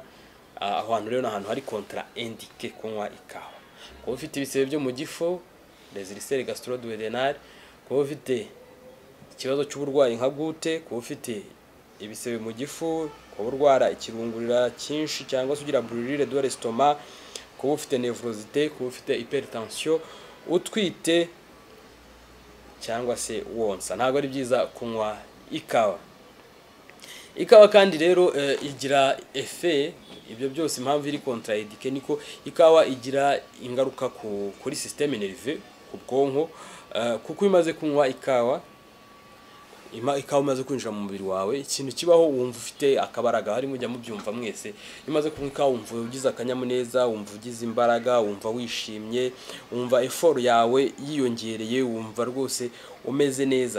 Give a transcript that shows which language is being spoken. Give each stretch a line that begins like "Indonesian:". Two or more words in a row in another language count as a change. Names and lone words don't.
Kinyarwanda: Aho hantu rero n'ahantu hari contraindiqué kunywa ikawa. Kuba ufite ibisebe byo mu gifu,
French: les ulcères gastro-duodénal,
Kinyarwanda: kuba ufite ikibazo cy'uburwayi nka gute, kuba ufite ibisebe mu gifu, kuba urwara ikirungurira cyinshi cyangwa se ugira
French: brûlure de l'estomac,
Kinyarwanda: kuba ufite nevrosité, kuba ufite hypertension, utwite cyangwa se wonsa, ntabwo ari byiza kunywa ikawa. Ikawa kandi rero igira effet, ibyo byose impamvu iri contraindiqué niko ikawa igira ingaruka kuri
French: système nerveux,
Kinyarwanda: ku bwonko, kuko imaze kunywa ikawa imaze kwinjira mu mubiri wawe, ikintu kibaho wumva ufite akabaraga, harimo ujya mubyumva mwese. Imaze kunywa ikawa wumva ugize akanyamuneza, wumva ugize imbaraga, wumva wishimye, wumva effort yawe yiyongereye, wumva rwose umeze neza.